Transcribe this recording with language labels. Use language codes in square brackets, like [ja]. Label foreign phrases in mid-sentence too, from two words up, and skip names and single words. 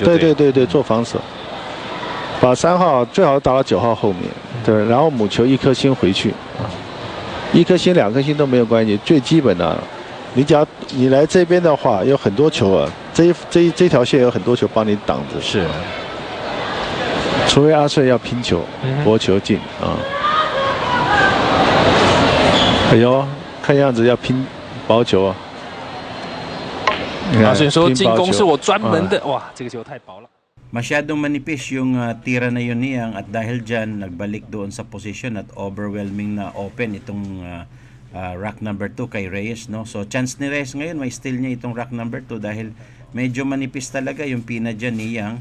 [zh] 对，做防守，把3号最好打到9号后面，对，然后母球1颗星回去，1颗星2颗星都没有关系，最基本的，你只要你来这边的话，有很多球啊，这条线有很多球帮你挡着，是。除非阿顺要拼球，博球进啊！哎呦，看样子要拼薄球啊！阿顺说：“进攻是我专门的。” 哇，这个球太薄了。 [tl] Masyadong manipis yung tira na yun niyang at dahil dyan nagbalik doon sa position at overwhelming na open itong [en] rack number 2 [tl] kay Reyes. No? So chance ni Reyes ngayon may steal niya itong [en] rack number 2 [tl] dahil medyo manipis talaga yung pina dyan ni Yang.